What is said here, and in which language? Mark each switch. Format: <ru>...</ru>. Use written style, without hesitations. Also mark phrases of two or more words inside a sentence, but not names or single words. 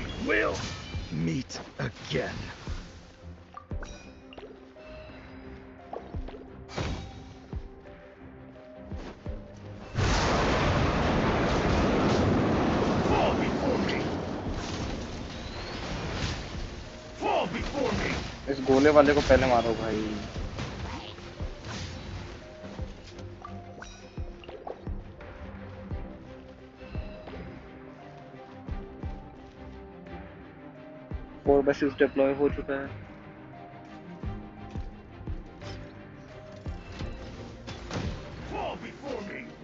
<en>We'll meet again. Fall before me. Fall before me.</en> <hi>इस गोले वाले को पहले मारो भाई।</hi> <en>four buses</en> <hi>डिप्लॉय हो चुका है।</hi> <en>Fall before me.</en>